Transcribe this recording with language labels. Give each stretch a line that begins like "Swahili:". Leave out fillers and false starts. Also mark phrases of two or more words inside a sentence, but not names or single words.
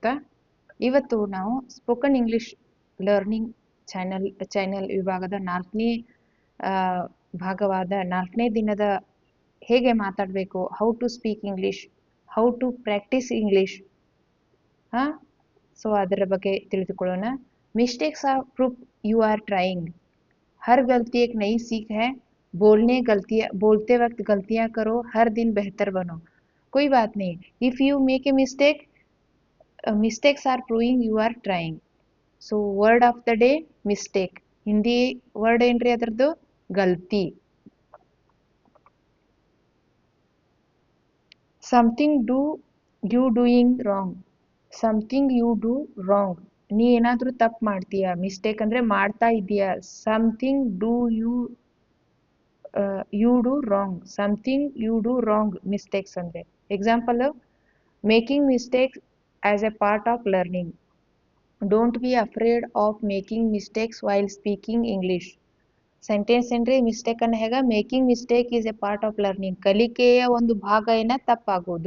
Kannada: ಇವತ್ತು ನಾವು
English: spoken English learning channel
Kannada: ವಿಭಾಗದ 4ನೇ ಭಾಗವಾದ 4ನೇ ದಿನದ ಹೇಗೆ ಮಾತಾಡಬೇಕು,
English: how to speak English, how to practice English,
Kannada: ಸೊ ಅದರ ಬಗ್ಗೆ ತಿಳಿದುಕೊಳ್ಳೋಣ.
English: mistakes are proof you are trying.
Hindi: हर गलती एक नई सीख है. बोलते वक्त गलतियां करो, हर दिन बेहतर बनो. कोई बात नहीं.
English: if you make a mistake, mistakes are proving you are trying. so word of the day mistake.
Kannada: ಹಿಂದಿ ವರ್ಡ್ ಏನ್ರಿ ಅದರದ್ದು? ಗಲ್ತಿ.
English: something you doing wrong. something you do wrong.
Kannada: ನೀ ಏನಾದ್ರೂ ತಪ್ಪು ಮಾಡ್ತೀಯಾ. ಮಿಸ್ಟೇಕ್ ಅಂದ್ರೆ ಮಾಡ್ತಾ ಇದೀಯಾ.
English: something you do wrong. something you do wrong mistakes ಅಂದ್ರೆ. example, making mistakes as a part of learning. don't be afraid of making mistakes while speaking English.
Kannada: ಸೆಂಟೆನ್ಸ್ ಏನ್ರಿ? ಮಿಸ್ಟೇಕ್ ಅನ್ನ ಹೇಗ?
English: making mistake is a part of learning.
Kannada: ಕಲಿಕೆಯ ಒಂದು ಭಾಗ ಏನ ತಪ್ಪಾಗೋದು.